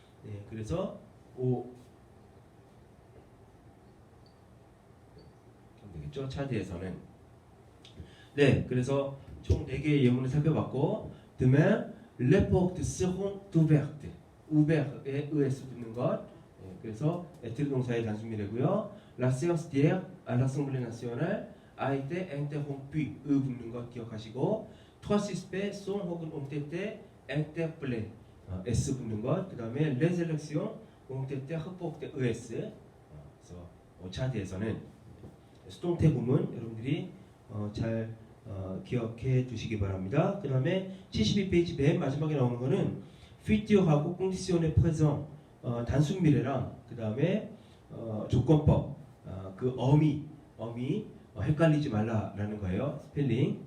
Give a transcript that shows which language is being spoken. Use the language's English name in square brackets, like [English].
[Korean] 네, 그래서 되겠죠. 차드에서는. 네, 그래서 총 4개의 예문을 살펴봤고, [French] demain, les portes seront ouvertes. [Korean] ouvert에 ES 붙는 것. 네, 그래서 être 동사의 단수미래고요. [French] La séance d'hier à l'Assemblée nationale a été interrompue. [Korean] 붙는 것 기억하시고, [French] trois suspects sont [Korean] 혹은 [French] ont été interpellés. [Korean] S 붙는 것. 그 다음에 [French] les élections ont été reportées. ES. [Korean] 그래서 차드에서는 수동태 부문 여러분들이 잘 기억해 두시기 바랍니다. 그 다음에 72페이지 맨 마지막에 나오는 거는 피티오하고 [French] conditionné présent [Korean] 단순미래랑 그 다음에 조건법 그 어미 헷갈리지 말라라는 거예요. 스펠링.